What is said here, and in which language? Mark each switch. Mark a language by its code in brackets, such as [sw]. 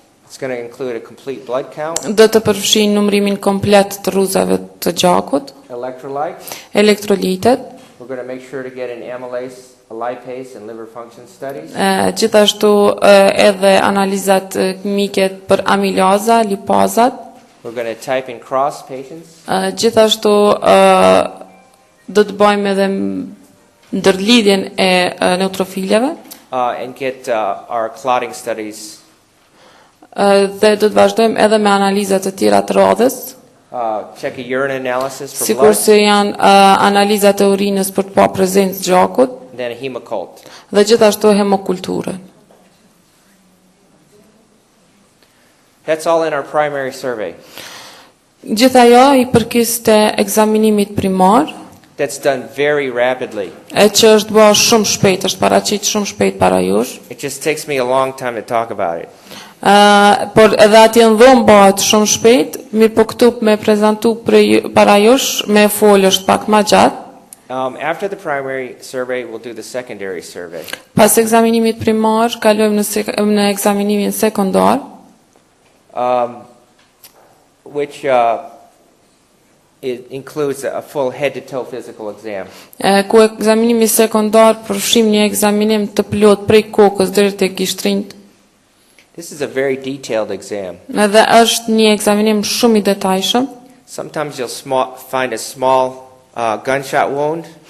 [en] is going to include a complete blood count, [sq] do të përfshin numrimin komplet të rruzave të gjakut, [en] electrolytes. [sq] elektrolitet, [en] We're going to make sure to get an amylase, a lipase, and liver function studies. [sq] gjithashtu edhe analizat kimike për amilaza, lipazat, [en] We're going to type and cross patients. [sq] gjithashtu do të bëjmë edhe ndërlidhjen e neutrofileve [en] And get our clotting studies, [sq] dhe do të vazhdojmë edhe me analizat të tjera të rodhës, [en] check a urine analysis for [sq] sikur blood, se janë analizat e urinës për të pa prezencë gjakut [en] then a hemocult. [sq] dhe gjithashtu hemokulturën. [en] That's all in our primary survey. [sq] Gjitha ajo I përkiste ekzaminimit primar, [en] That's done very rapidly. [sq] e që është bërë shumë shpejt, është paraqit shumë shpejt para jush, [en] It just takes me a long time to talk about it. [sq] por edhe atje në dhomë bëhet shumë shpejt, mirë po këtu me prezentu para jush, me folë është pak ma gjatë. [en] After the primary survey, we'll do the secondary survey. [sq] Pas ekzaminimit primar, kalojmë në ekzaminimin sekondar, [en] Which it includes a full head-to-toe physical exam. [sq] ku ekzaminimi sekondar përfshim një ekzaminim të plot prej kokës deri te gishtrinjt. [en] This is a very detailed exam. [sq] Edhe është një ekzaminim shumë I detajshëm. [en] Sometimes you'll find a small gunshot wound,